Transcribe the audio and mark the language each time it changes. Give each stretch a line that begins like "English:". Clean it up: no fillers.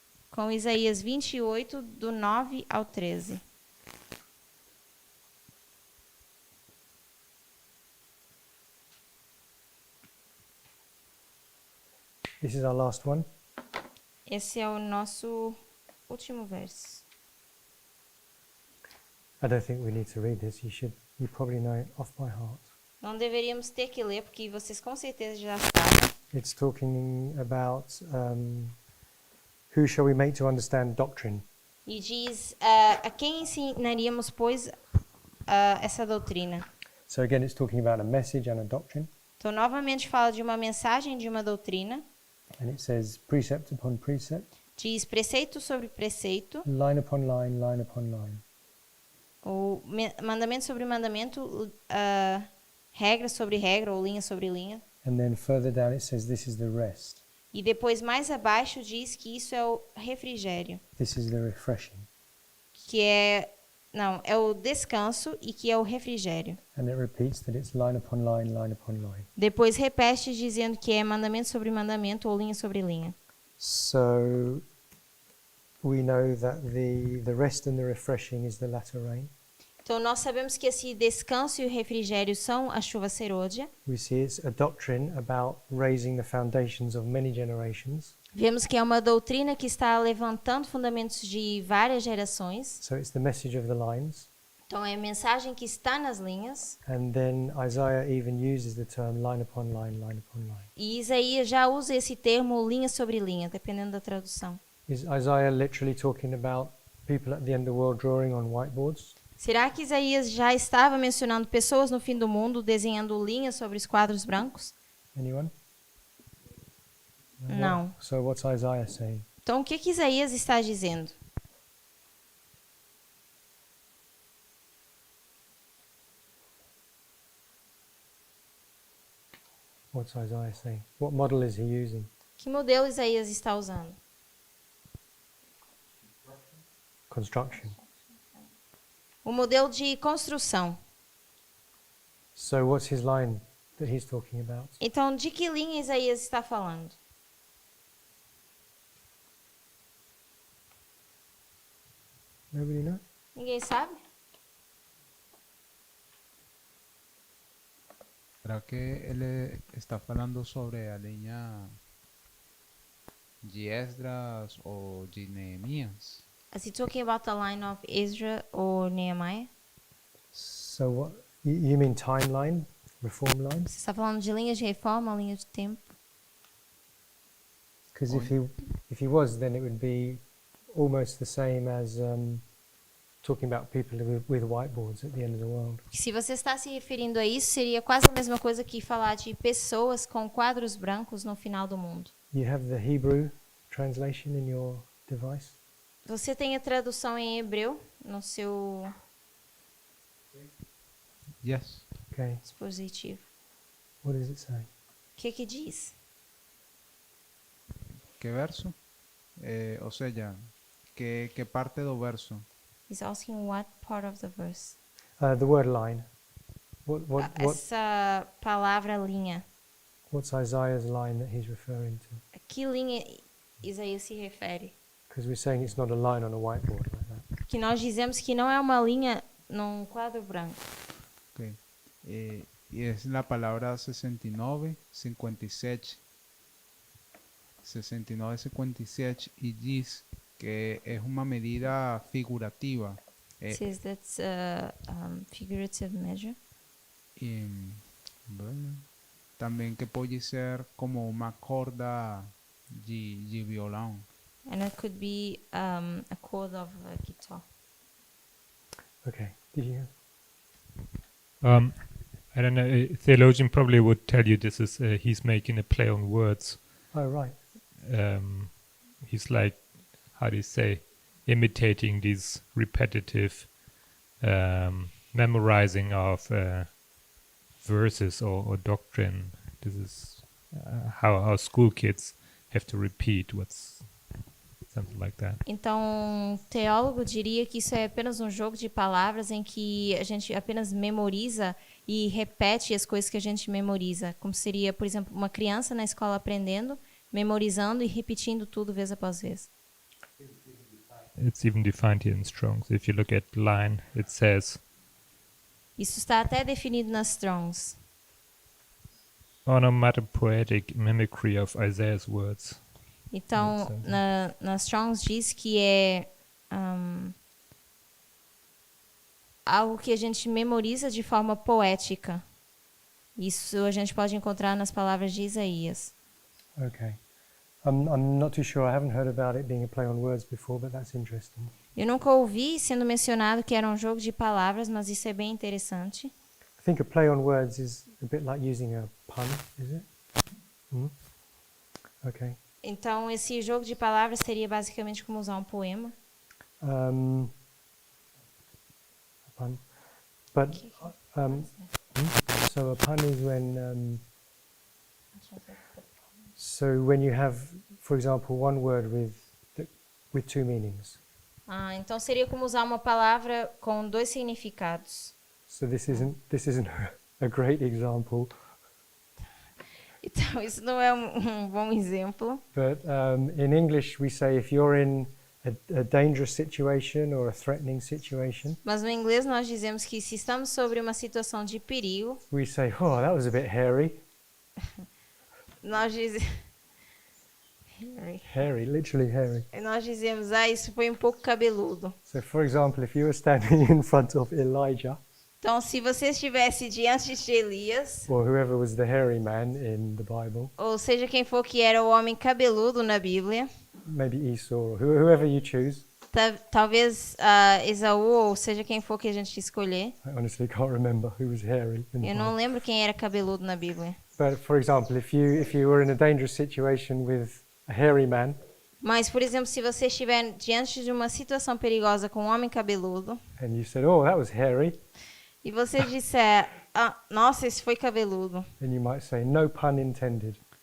Portuguese: com Isaías 28, do 9 ao 13.
English: this is our last one.
Portuguese: Esse é o nosso último verso.
English: I don't think we need to read this. You probably know it off by heart.
Portuguese: Não deveríamos ter que ler, porque vocês com certeza já sabem.
English: It's talking about who shall we make to understand doctrine.
Portuguese: E diz, a quem ensinaríamos, pois, essa doutrina?
English: So again, it's talking about a message and a doctrine.
Portuguese: Então, novamente fala de uma mensagem, de uma doutrina.
English: And it says precept upon precept,
Portuguese: Diz preceito sobre preceito,
English: line upon line, line upon line.
Portuguese: ou mandamento sobre mandamento, regra sobre regra, ou linha sobre linha.
English: And then further down it says this is the rest.
Portuguese: E depois, mais abaixo, diz que isso é o refrigério,
English: This is the refreshing.
Portuguese: que é o descanso e que é o refrigério.
English: And it repeats that it's line upon line, line upon line.
Portuguese: Depois repete dizendo que é mandamento sobre mandamento ou linha sobre linha.
English: So we know that the rest and the refreshing is the latter rain.
Portuguese: Então, nós sabemos que esse descanso e o refrigério são a chuva serôdia.
English: We see it's a doctrine about raising the foundations of many generations.
Portuguese: Vemos que é uma doutrina que está levantando fundamentos de várias gerações.
English: So it's the message of the lines.
Portuguese: Então, é a mensagem que está nas linhas.
English: And then Isaiah even uses the term line upon line, line upon line.
Portuguese: E Isaías já usa esse termo linha sobre linha, dependendo da tradução.
English: Is Isaiah literally talking about people at the end of the world drawing on whiteboards?
Portuguese: Será que Isaías já estava mencionando pessoas no fim do mundo desenhando linhas sobre os quadros brancos?
English: Anyone?
Portuguese: Não.
English: So what's Isaiah saying?
Portuguese: Então, o que Isaías está dizendo?
English: What's Isaiah saying? What model is he using?
Portuguese: Que modelo Isaías está usando?
English: Construction.
Portuguese: O modelo de construção.
English: So what's his line that he's talking about?
Portuguese: Então, de que linha Isaías está falando?
English: Nobody knows?
Portuguese: Ninguém sabe? ¿Será que él está falando sobre a linha de Esdras ou de Neemias?
English: Is he talking about the line of Ezra or Nehemiah? So what? You mean timeline, reform lines?
Portuguese: Você está falando de linhas de reforma, linha de tempo?
English: Because if he was, then it would be almost the same as talking about people with whiteboards at the end of the world.
Portuguese: Se você está se referindo a isso, seria quase a mesma coisa que falar de pessoas com quadros brancos no final do mundo.
English: You have the Hebrew translation in your device.
Portuguese: Você tem a tradução em hebreu no seu
English: Yes. Okay.
Portuguese: Dispositivo.
English: What does it say?
Portuguese: O que diz?
Spanish: ¿Qué verso?
Portuguese: Ou seja, que parte do verso?
English: He's asking what part of the verse. The word line.
Portuguese: Essa palavra linha.
English: What's Isaiah's line that he's referring to?
Portuguese: A que linha Isaías se refere?
English: Because we're saying it's not a line on a whiteboard like that.
Portuguese: Que nós dizemos que não é uma linha num quadro branco.
Spanish: Ok. Y es la palabra 69, 57. 69, 57 y diz que es una medida figurativa.
English: It says that's a figurative measure.
Spanish: Y, bueno, también que puede ser como una
Portuguese: corda de violão.
English: And it could be a chord of a guitar. Okay. Did you? I don't know. A theologian probably would tell you this is he's making a play on words. Oh, right. He's like, how do you say, imitating these repetitive memorizing of verses or doctrine. This is how school kids have to repeat what's something like that.
Portuguese: Então, um teólogo diria que isso é apenas um jogo de palavras em que a gente apenas memoriza e repete as coisas que a gente memoriza. Como seria, por exemplo, uma criança na escola aprendendo, memorizando e repetindo tudo vez após vez.
English: It's even defined here in Strong's. If you look at line, it says
Portuguese: Isso está até definido nas Strongs.
English: onomatopoetic mimicry of Isaiah's words.
Portuguese: Então, nas Strongs diz que é algo que a gente memoriza de forma poética. Isso a gente pode encontrar nas palavras de Isaías.
English: Okay. I'm not too sure. I haven't heard about it being a play on words before, but that's interesting.
Portuguese: Eu nunca ouvi sendo mencionado que era um jogo de palavras, mas isso é bem interessante.
English: I think a play on words is a bit like using a pun, is it? Okay.
Portuguese: Então, esse jogo de palavras seria basicamente como usar um poema.
English: A pun. But so a pun is when so when you have, for example, one word with two meanings.
Portuguese: Então seria como usar uma palavra com dois significados.
English: So this isn't a great example,
Portuguese: Então isso não é um bom exemplo.
English: but in English we say if you're in a dangerous situation or a threatening situation,
Portuguese: Mas no inglês nós dizemos que se estamos sobre uma situação de perigo,
English: we say, "Oh, that was a bit hairy."
Portuguese: nós dizemos
English: Hairy, literally hairy.
Portuguese: nós dizemos, isso foi um pouco cabeludo.
English: So, for example, if you were standing in front of Elijah,
Portuguese: Então, se você estivesse diante de Elias,
English: or whoever was the hairy man in the Bible,
Portuguese: ou seja quem for que era o homem cabeludo na Bíblia,
English: maybe Esau, or whoever you choose.
Portuguese: talvez Esaú, ou seja quem for que a gente escolher.
English: I honestly can't remember who was hairy in the
Portuguese: Eu não
English: Bible.
Portuguese: lembro quem era cabeludo na Bíblia.
English: But for example, if you were in a dangerous situation with a hairy man,
Portuguese: Mas, por exemplo, se você estiver diante de uma situação perigosa com um homem cabeludo,
English: and you said, "Oh, that was hairy,"
Portuguese: e você disser, nossa, esse foi cabeludo.
English: then you might say, "No pun intended."